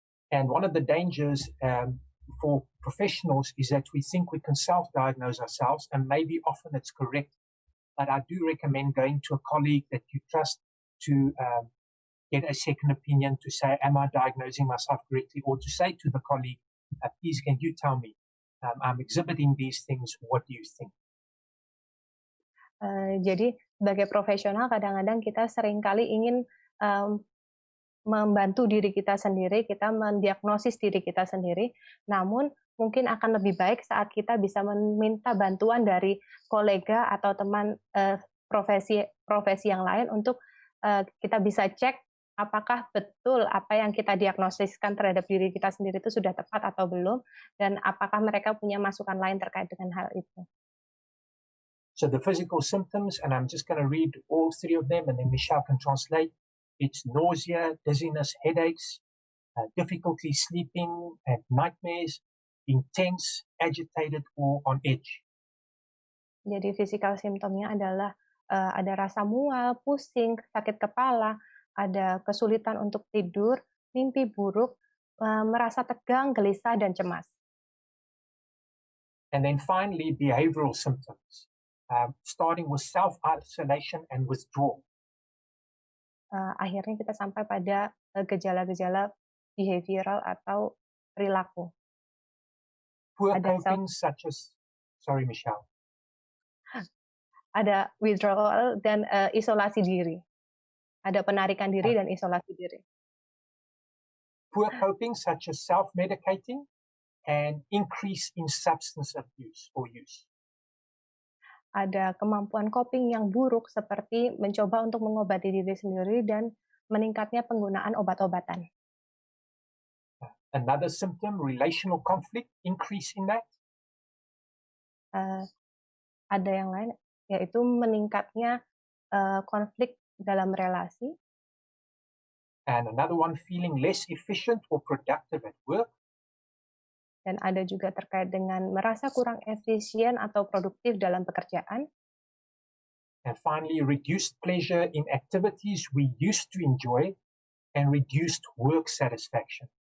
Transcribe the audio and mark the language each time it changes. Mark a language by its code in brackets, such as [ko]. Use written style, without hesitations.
[en] And one of the dangers for professionals is that we think we can self-diagnose ourselves, and maybe often it's correct, but I do recommend going to a colleague that you trust to get a second opinion to say, am I diagnosing myself correctly? Or to say to the colleague, please can you tell me, I'm exhibiting these things, what do you think? [id] Jadi sebagai profesional kadang-kadang kita seringkali ingin membantu diri kita sendiri, kita mendiagnosis diri kita sendiri, namun mungkin akan lebih baik saat kita bisa meminta bantuan dari kolega atau teman profesi yang lain untuk kita bisa cek apakah betul apa yang kita diagnosiskan terhadap diri kita sendiri itu sudah tepat atau belum, dan apakah mereka punya masukan lain terkait dengan hal itu. [en] So the physical symptoms, and I'm just going to read all 3 of them, and then Michelle can translate. It's nausea, dizziness, headaches, difficulty sleeping, and nightmares, intense, agitated, or on edge. [id] Jadi physical symptomnya adalah ada rasa mual, pusing, sakit kepala, ada kesulitan untuk tidur, mimpi buruk, merasa tegang, gelisah, dan cemas. [en] And then finally, behavioral symptoms, starting with self-isolation and withdrawal. [id] Akhirnya kita sampai pada gejala-gejala behavioral atau perilaku. [en] Poor coping such as, sorry Michelle. [id] Ada withdrawal dan isolasi diri. Ada penarikan diri dan isolasi diri. [en] Poor coping such as self-medicating and increase in substance abuse or use. [id] Ada kemampuan coping yang buruk seperti mencoba untuk mengobati diri sendiri dan meningkatnya penggunaan obat-obatan. [en] Another symptom, relational conflict, increase in that. [id] Ada yang lain, yaitu meningkatnya konflik dalam relasi. [en] And another one, feeling less efficient or productive at work. [id] Dan ada juga terkait dengan merasa kurang efisien atau produktif dalam pekerjaan. [en] And finally, reduced pleasure in activities we used to enjoy and reduced work satisfaction.